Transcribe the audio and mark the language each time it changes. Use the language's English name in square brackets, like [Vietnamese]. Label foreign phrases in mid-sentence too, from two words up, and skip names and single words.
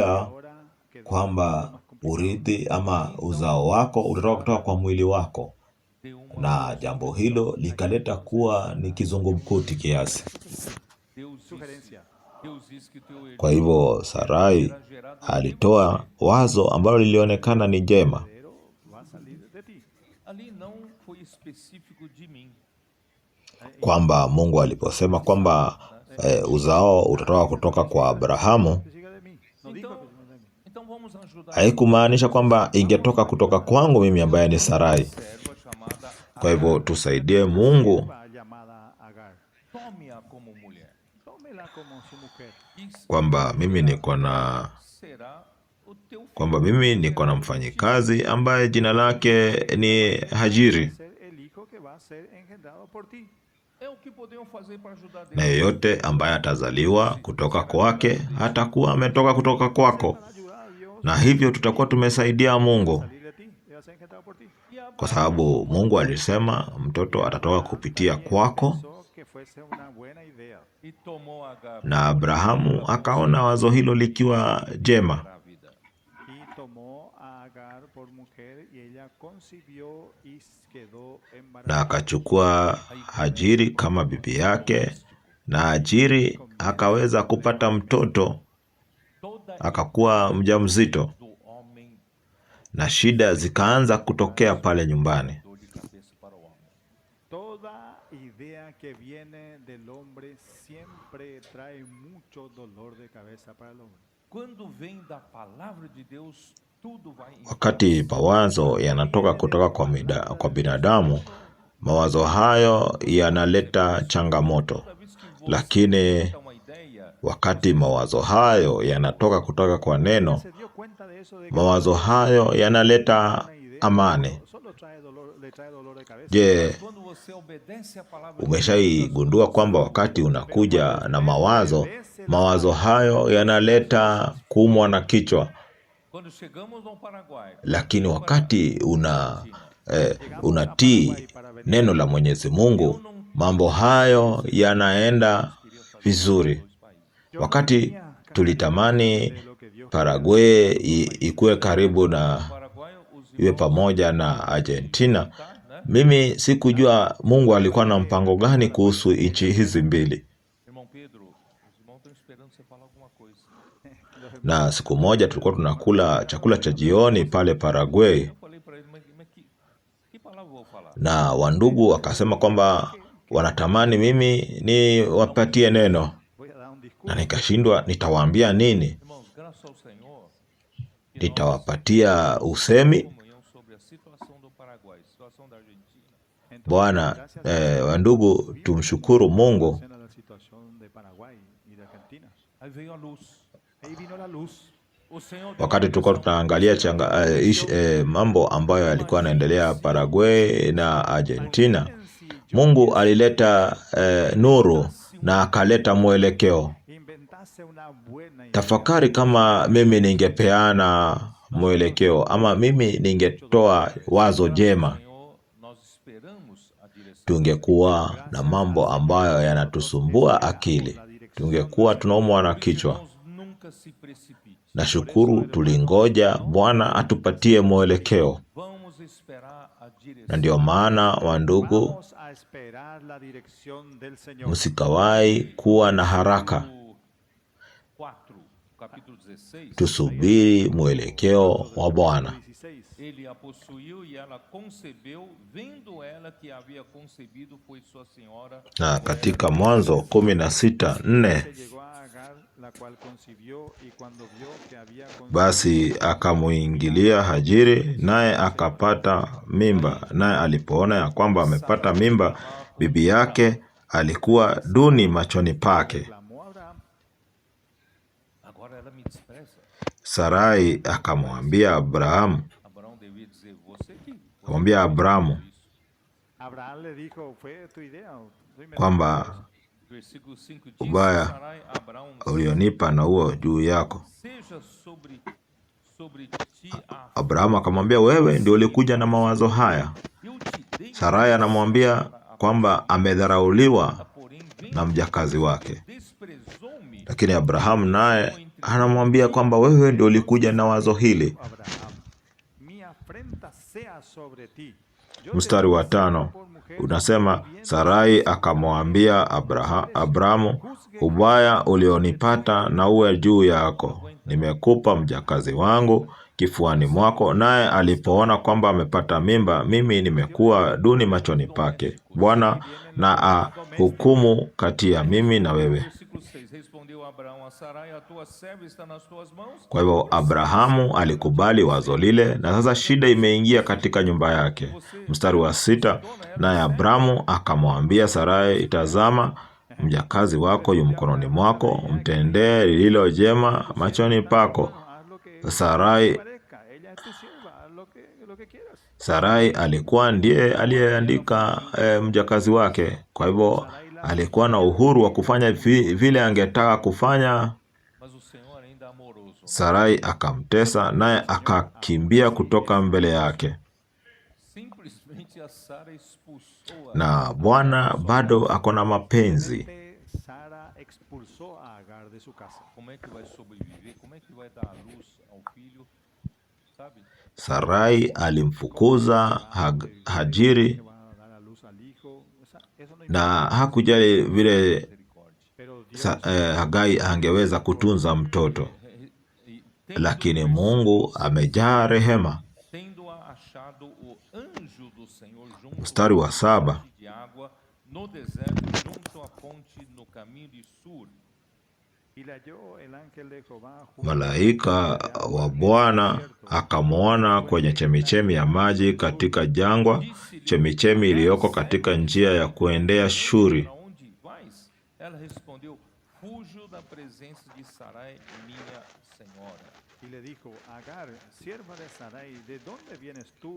[Spanish] Ahora que [Swahili] kwamba urithi ama uzao wako utatoka kutoka kwa mwili wako, [Portuguese] deu uma [Swahili] na jambo hilo likaleta kuwa ni kizungumkuti kiasi. [Spanish] sugerencia. [Portuguese] Deus disse que teu herdeiro [Swahili] Kwa hivyo Sarai [Portuguese] será gerado [Swahili] alitoa wazo ambalo lilionekana ni jema, [Spanish] Pero va a salir de ti. [Portuguese] ali não foi específico de mim. [Swahili] kwamba Mungu aliposema kwamba uzao utatoka kutoka kwa Abrahamu, [Spanish] Que siga de mí. No dijo que siga de mí. [Portuguese] Então vamos ajudar [Swahili] haikumaanisha kwamba ingetoka kutoka kwangu mimi ambaye ni Sarai. [Portuguese] a serva chamada [Swahili] Kwa hivyo tusaidie Mungu [Spanish] Sierva llamada Agar. [Portuguese] Tome-a como mulher. [Spanish] Tómela como su mujer. [Swahili] kwamba mimi niko na [Portuguese] Será o teu filho. [Swahili] kwamba mimi niko na mfanyikazi ambaye jina lake ni Hajiri, [Spanish] Ser el hijo que va a ser engendrado por ti. [Portuguese] É o que podemos fazer para ajudar [Swahili] na [Portuguese] Deus. [Swahili] yeyote ambaye atazaliwa kutoka kwake hatakuwa ametoka kutoka kwako, [Spanish] Para ayudar a Dios [Swahili] na hivyo tutakuwa tumesaidia Mungu. [Spanish] a salir de ti. Va a ser engendrado por ti. [Portuguese] E [Swahili] kwa sababu Mungu alisema mtoto atatoka kupitia kwako, [Spanish] Pensó que fuese una buena idea. [Portuguese] e tomou Agar [Swahili] na Abrahamu akaona wazo hilo likiwa jema, [Portuguese] grávida. [Spanish] Y tomó a Agar por mujer y ella concibió y quedó [Swahili] na [Spanish] embarazada. [Swahili] akachukua Hajiri kama bibi yake, na Hajiri akaweza kupata mtoto, [Portuguese] Toda [Swahili] akakuwa mjamzito, [Portuguese] do homem [Swahili] na shida zikaanza kutokea pale nyumbani. [Portuguese] dor de cabeça para o homem. [Spanish] Toda idea que viene del hombre siempre trae mucho dolor de cabeza para el hombre. [Portuguese] Quando vem da palavra de Deus, tudo vai em [Swahili] Wakati mawazo yanatoka kutoka kwa binadamu, mawazo hayo yanaleta changamoto, [Portuguese] toda vez que você [Swahili] lakini [Portuguese] tem uma ideia, [Swahili] wakati mawazo hayo yanatoka kutoka kwa neno, [Spanish] Se dio cuenta de eso de que [Swahili] mawazo hayo yanaleta [Spanish] una idea [Swahili] amani. [Spanish] solo le trae dolor de cabeza. [Swahili] Je, [Portuguese] quando você obedece a palavra de [Swahili] umeshaigundua kwamba wakati unakuja na mawazo hayo yanaleta kuumwa na kichwa, [Portuguese] quando chegamos no Paraguai, [Swahili] lakini wakati unatii neno la Mwenyezi Mungu, mambo hayo yanaenda vizuri. Wakati tulitamani Paraguay ikuwe karibu na [Portuguese] Paraguai, os [Swahili] iwe pamoja na Argentina, mimi sikujua Mungu alikuwa na mpango gani kuhusu nchi hizi mbili. [Portuguese] irmão Pedro, os irmãos estão esperando você falar alguma coisa. [Swahili] Na siku moja tulikuwa tunakula chakula cha jioni pale Paraguay, [Portuguese] Eu falei para ele, mas que palavra eu vou falar? [Swahili] na wandugu wakasema kwamba wanatamani mimi niwapatie neno, [Spanish] Voy a dar un discurso. [Swahili] na nikashindwa nitawaambia nini. [Portuguese] Irmãos, graças ao Senhor, que nós [Swahili] Nitawapatia usemi. [Portuguese] comunhão sobre a situação do Paraguai, situação da Argentina. [Spanish] Entonces, [Swahili] Bwana, [Spanish] gracias a [Swahili] wandugu, tumshukuru Mungu. [Spanish] a la situación de Paraguay y de Argentina. [Portuguese] Aí veio a luz. [Spanish] Ahí vino la luz. [Portuguese] O Senhor deu [Swahili] Wakati tulikuwa tunaangalia mambo ambayo yalikuwa yanaendelea Paraguay na Argentina, Mungu alileta nuru na akaleta mwelekeo. [Spanish] Inventase una buena idea. [Swahili] Tafakari kama mimi ningepeana mwelekeo ama mimi ningetoa wazo jema, [Portuguese] Senhor, nós esperamos a direção. [Swahili] tungekuwa na mambo ambayo yanatusumbua akili, tungekuwa tunaumwa na kichwa. [Portuguese] Irmãos, nunca se precipite. [Swahili] Nashukuru tulingoja Bwana atupatie mwelekeo, [Portuguese] Vamos esperar a direção. [Swahili] na ndio maana wandugu, [Spanish] Vamos a esperar la dirección del Señor. [Swahili] msikawahi kuwa na haraka, [Portuguese] 4, capítulo 16. [Swahili] tusubiri mwelekeo wa Bwana. 16. [Portuguese] Ele a possuiu e ela concebeu, vendo ela que havia concebido, foi sua senhora. [Swahili] Na katika Mwanzo 16:4, [Spanish] Se llegó a Agar, la cual concibió, y cuando vio que había concebido, [Swahili] basi akamuingilia Hajiri, naye akapata mimba. Naye alipoona ya kwamba amepata mimba, bibi yake alikuwa duni machoni pake. [Spanish] clamó a Abraham. [Portuguese] Agora ela me despreza. [Swahili] Sarai akamwambia Abrahamu, [Portuguese] Abraão devia dizer, você que [Swahili] akamwambia Abrahamu [Spanish] Abraham le dijo, fue tu idea. Tú inventaste [Swahili] kwamba [Spanish] eso. [Portuguese] Versículo 5 diz, [Swahili] ubaya [Portuguese] Sarai a Abraão, [Swahili] ulionipa na huo juu yako. [Portuguese] seja sobre ti a [Swahili] Abrahamu akamwambia, wewe ndio ulikuja na mawazo haya. [Portuguese] eu te dei, [Swahili] Sarai anamwambia kwamba amedharauliwa [Portuguese] porém [Swahili] na mjakazi wake, [Portuguese] desprezou-me. [Swahili] lakini Abrahamu naye anamwambia kwamba wewe ndio ulikuja na wazo hili. [Spanish] Abraham, mi afrenta sea sobre ti. Yo te [Swahili] Mstari wa [Spanish] puse [Swahili] 5 [Spanish] por mujer, [Swahili] unasema, [Spanish] bien [Swahili] Sarai akamwambia Abrahamu, ubaya ulionipata na uwe juu yako, nimekupa mjakazi wangu kifuani mwako. Naye alipoona kwamba amepata mimba, mimi nimekuwa duni machoni pake. Bwana na ahukumu kati ya mimi na wewe. [Portuguese] Versículo 6, respondeu Abraão a Sarai, a tua serva está nas tuas mãos. [Swahili] Kwa hivyo Abrahamu alikubali wazo lile, na sasa shida imeingia katika nyumba yake. Mstari wa 6, naye Abrahamu akamwambia Sarai, tazama, mjakazi wako yu mkononi mwako, mtendee lililo jema machoni pako. [Spanish] haz lo que Sarai parezca. Ella es tu sierva, haz lo que quieras. [Swahili] Sarai alikuwa ndiye aliyeandika mjakazi wake. Kwa hivyo alikuwa na uhuru wa kufanya vile angetaka kufanya. [Portuguese] Mas o Senhor ainda é amoroso. [Swahili] Sarai akamtesa, naye akakimbia kutoka mbele yake. [Portuguese] simplesmente a Sara expulsou a [Swahili] na Bwana bado ako na mapenzi. [Spanish] Simplemente Sara expulsó a Agar de su casa. [Portuguese] Como é que vai sobreviver? Como é que vai dar a luz ao filho? Sabe? [Swahili] Sarai alimfukuza Hajiri [Spanish] Que va a dar a luz al hijo. Eso no [Swahili] na [Spanish] importa. [Swahili] hakujali vile [Portuguese] Misericórdia. [Spanish] Pero Dios [Swahili] Hagai angeweza kutunza mtoto, lakini Mungu amejaa rehema. [Portuguese] Tendo-a achado o anjo do Senhor junto [Swahili] Mstari wa [Portuguese] à [Swahili] 7, [Portuguese] fonte de água no deserto, junto à ponte no caminho de Sur. [Spanish] y le halló el ángel de Jehová junto [Swahili] malaika [Spanish] a la fuente de agua [Swahili] wa [Spanish] en el [Swahili] Bwana [Spanish] desierto. [Swahili] akamwona kwenye chemichemi ya maji katika jangwa, chemichemi iliyoko katika njia ya kuendea Shuri. [Portuguese] Para onde vais? Ela respondeu: Fujo da presença de Sarai, minha senhora. [Spanish] Y le dijo, Agar, sierva de Sarai, ¿de dónde vienes tú?